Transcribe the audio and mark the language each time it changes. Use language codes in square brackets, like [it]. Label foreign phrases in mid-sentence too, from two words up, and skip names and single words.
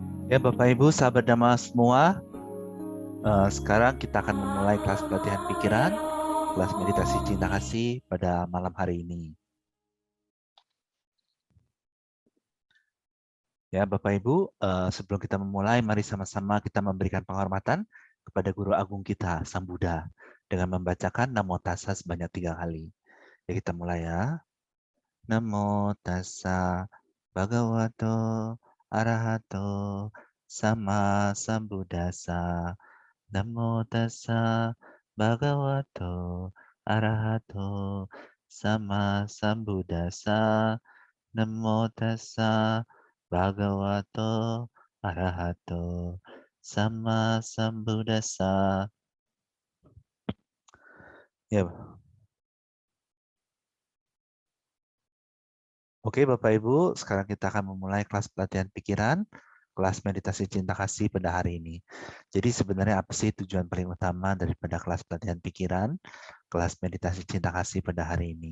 [id] Ya Bapak Ibu, sahabat Dhamma semua, sekarang kita akan memulai kelas pelatihan pikiran, kelas meditasi cinta kasih pada malam hari ini. Ya Bapak Ibu, sebelum kita memulai, mari sama-sama kita memberikan penghormatan kepada Guru Agung kita, Sang Buddha, dengan membacakan [pi] Namo Tassa [id] sebanyak 3 kali. Ya kita mulai ya. [pi] Namo Tassa Bhagavato Arahato Sama Sambuddhassa. Namo Tassa Bhagavato Arahato Sama Sambuddhassa. Namo Tassa Bhagavato Arahato Sama Sambuddhassa. [id] Ya, oke Bapak Ibu, sekarang kita akan memulai kelas pelatihan pikiran, kelas meditasi cinta kasih pada hari ini. Jadi sebenarnya apa sih tujuan paling utama daripada kelas pelatihan pikiran, kelas meditasi cinta kasih pada hari ini?